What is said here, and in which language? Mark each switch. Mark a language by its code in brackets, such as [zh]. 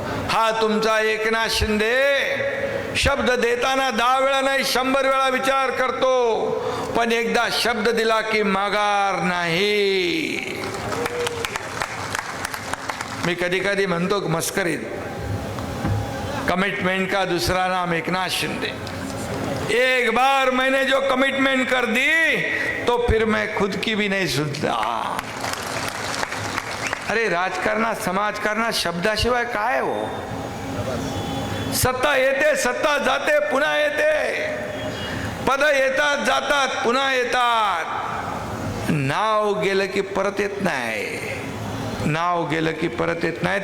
[mr] हा तुमचा एकनाथ शिंदे शब्द देताना 10 वेळा नाही 100 वेळा विचार करतो, पण एकदा शब्द दिला की माघार नाही. मी कधी कधी म्हणतो मस्करीत, [hi] कमिटमेंट का दूसरा नाम [mr] एकनाथ शिंदे. [hi] एक बार मैंने जो कमिटमेंट कर दी तो फिर मैं खुद की भी नहीं सुनता. [mr] अरे राजकारणात, समाजकारणात शब्दाशिवाय काय हो. सत्ता येते, सत्ता जाते, पुन्हा येते. पद येतात, जातात, पुन्हा येतात. नाव गेलं की परत येत नाही. नाव गेलं की परत येत नाही.